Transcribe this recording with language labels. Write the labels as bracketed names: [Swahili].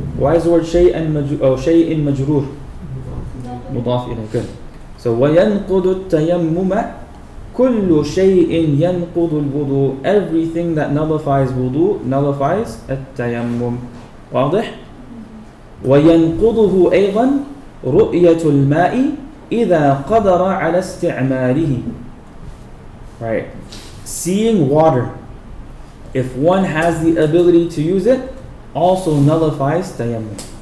[English] Why is the word shay'in majroor? Mudaf ilayh. Good. So [Arabic] وَيَنْقُضُ التَّيَمُّمَ كُلُّ شَيْءٍ يَنْقُضُ الْوُضُوء. [English] Everything that nullifies wudu nullifies التيمم. [Arabic] واضح؟ وينقضه أيضا رؤية الماء إذا قدر على استعماله. [English] Right. Seeing water if one has the ability to use it, also nullifies tayammum.